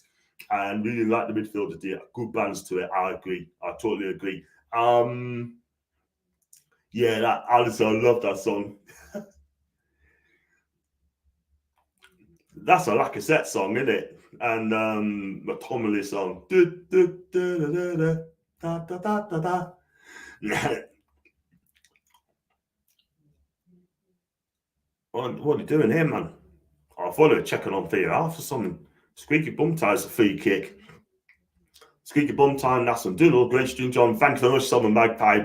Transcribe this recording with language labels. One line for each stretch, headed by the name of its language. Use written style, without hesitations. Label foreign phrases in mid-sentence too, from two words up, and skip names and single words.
English: And really like the midfield today. Good balance to it. I agree. I totally agree. Yeah, that Alison, I love that song. That's a Lacazette song, isn't it? And McTominay song. Du, du, du, du, du, du, da, da, da, da, da. What are you doing here, man? I thought they were checking on their half or something. Squeaky bum ties a free kick. Squeaky bum time, that's on Doodle. Great stream, John. Thank you very much, Simon Magpie.